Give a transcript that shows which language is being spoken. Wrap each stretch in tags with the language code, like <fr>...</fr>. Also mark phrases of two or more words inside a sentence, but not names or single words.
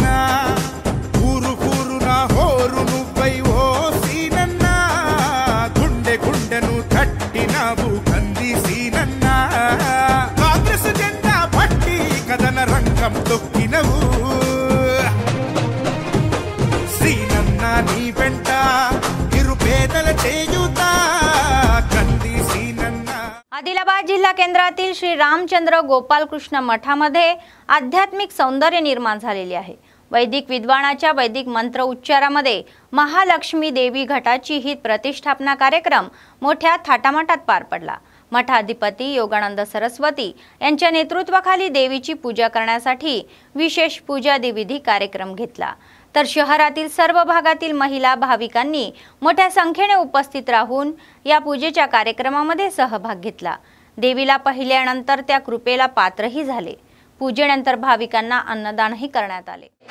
<te>ఊరు కూరున హోరు నువ్వై ఓ సీనన్న గుండె గుండెను తట్టినావు కంది సీనన్న కాంగ్రెస్ జెండా పట్టి కథన రంగం తొక్కినవు సీనన్న నీ వెంట నిరుపేదల చేయుతా కంది సీనన్న</te> <mr>आदिलाबाद जिल्हा केंद्रातील श्री रामचंद्र गोपालकृष्ण मठामध्ये आध्यात्मिक सौंदर्य निर्माण झालेले आहे। वैदिक विद्वानाच्या वैदिक मंत्र उच्चारामध्ये महालक्ष्मी देवी घटाची ही प्रतिष्ठापना कार्यक्रम मोठ्या थाटामाटात पार पडला। मठाधिपती योगानंद सरस्वती यांच्या नेतृत्वाखाली देवीची पूजा करण्यासाठी विशेष पूजादिविधी कार्यक्रम घेतला। तर शहरातील सर्व भागातील महिला भाविकांनी मोठ्या संख्येने उपस्थित राहून या पूजेच्या कार्यक्रमामध्ये सहभाग घेतला। देवीला पाहिल्यानंतर त्या कृपेला पात्रही झाले। पूजेनंतर भाविकांना अन्नदानही करण्यात आले।</mr>